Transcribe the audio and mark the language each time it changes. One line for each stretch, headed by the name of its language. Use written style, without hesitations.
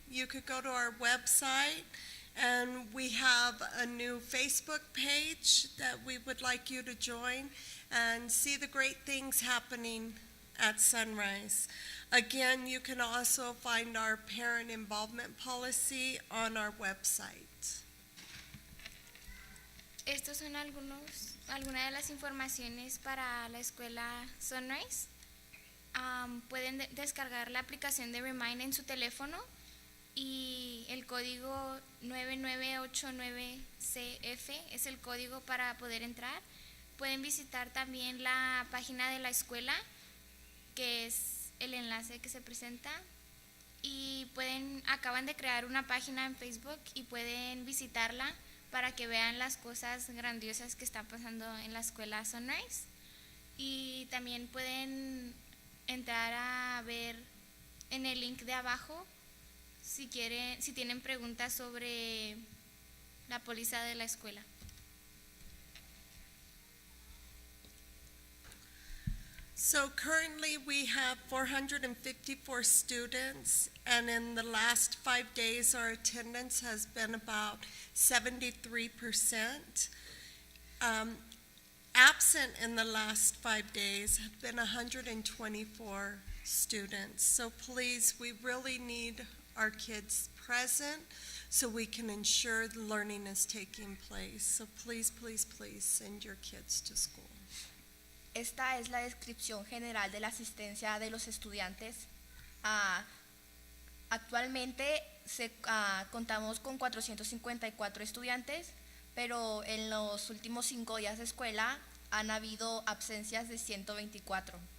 English: You could go to our website, and we have a new Facebook page that we would like you to join and see the great things happening at Sunrise. Again, you can also find our parent involvement policy on our website.
Spanish: Estos son algunas de las informaciones para la escuela Sunrise. Pueden descargar la aplicación de Remind en su teléfono y el código 9989CF es el código para poder entrar. Pueden visitar también la página de la escuela, que es el enlace que se presenta, y acaban de crear una página en Facebook y pueden visitarla para que vean las cosas grandiosas que están pasando en la escuela Sunrise. Y también pueden entrar a ver en el link de abajo si tienen preguntas sobre la póliza de la escuela.
English: So currently we have 454 students, and in the last 5 days our attendance has been about 73%. Absent in the last 5 days have been 124 students. So please, we really need our kids present so we can ensure the learning is taking place. So please, please, please send your kids to school.
Spanish: Esta es la descripción general de la asistencia de los estudiantes. Actualmente contamos con 454 estudiantes, pero en los últimos 5 días de escuela han habido absencias de 124.